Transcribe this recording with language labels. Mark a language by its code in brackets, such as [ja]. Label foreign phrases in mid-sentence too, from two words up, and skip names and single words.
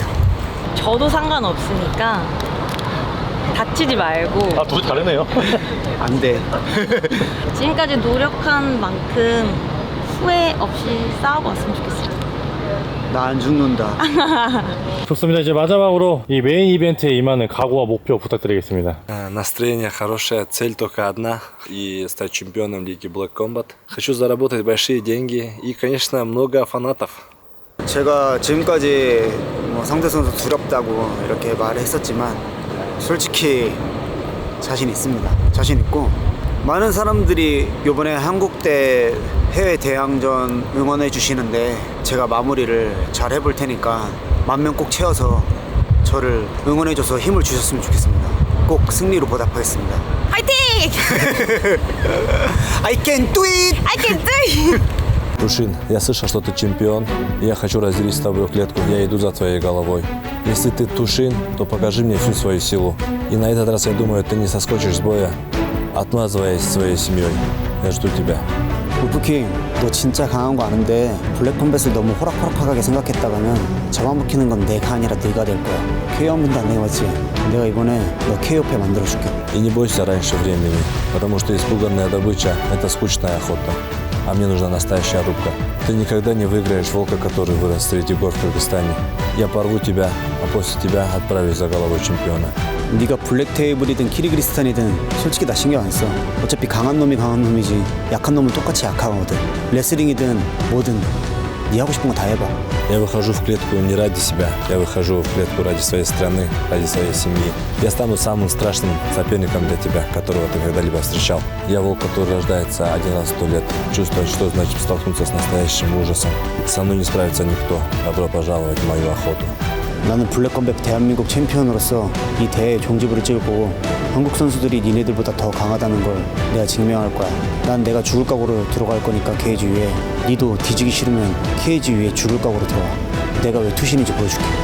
[ko] 저도 상관없으니까 다치지 말고 둘이 다르네요. 안 돼. 지금까지 노력한 만큼 후회 없이 싸우고 왔으면 좋겠어요. 나 안 죽는다. 좋습니다. 이제 마지막으로 이 메인 이벤트에 임하는 각오와 목표 부탁드리겠습니다. [ru] Настроение хорошее, цель только одна и стать чемпионом лиги Black Combat. Хочу заработать большие деньги и, конечно, много фанатов. [ko] 제가 지금까지 뭐 상대 선수 두렵다고 이렇게 말을 했었지만 솔직히 자신 있습니다. 자신 있고 많은 사람들이 이번에 한국 대 해외 대항전 응원해 주시는데 제가 마무리를 잘 해볼 테니까 10,000명 꼭 채워서 저를 응원해 줘서 힘을 주셨으면 좋겠습니다. 꼭 승리로 보답하겠습니다. 화이팅! [en] I can do it! I can do it! [ru] Тушин, я слышал, что ты чемпион. Я хочу разделить с тобой клетку. Я иду за твоей головой. Если ты Тушин, то покажи мне всю свою силу. И на этот раз, я думаю, ты не соскочишь с боя, отмазываясь своей семьей. Я жду тебя. [ko] 울프킹, 너 진짜 강한 거 아는데 블랙컴뱃을 너무 호락호락하게 생각했다가는 잡아먹히는 건 내가 아니라 네가 될 거야. KO 한 번도 안 해봤지? 내가 이번에 너 KO패 만들어줄게. [ru] И не бойся раньше времени, потому что испуганная добыча – это скучная охота. А мне нужна настоящая рубка. Ты никогда не выиграешь волка, который вырос среди гор в Кыргызстане. Я порву тебя, а после тебя отправлюсь за головой чемпиона. [ko] 네가 블랙테이블이든 키르기스탄이든 솔직히 나 신경 안 써. 어차피 강한 놈이 강한 놈이지 약한 놈은 똑같이 약하거든. 레슬링이든 뭐든 네 하고 싶은 거 다 해봐. [ru] Я выхожу в клетку не ради себя, я выхожу в клетку ради своей страны, ради своей семьи. Я стану самым страшным соперником для тебя, которого ты когда-либо встречал. Я волк, который рождается один раз в 100 лет. Чувствует, что значит столкнуться с настоящим ужасом. Со мной не справится никто. Добро пожаловать в мою охоту. [ko] 나는 블랙컴백 대한민국 챔피언으로서 이 대회에 종지부를 찍을 거고 한국 선수들이 니네들보다 더 강하다는 걸 내가 증명할 거야. 난 내가 죽을 각오로 들어갈 거니까 케이지 위에. 니도 뒤지기 싫으면 케이지 위에 죽을 각오로 들어와. 내가 왜 투신인지 보여줄게.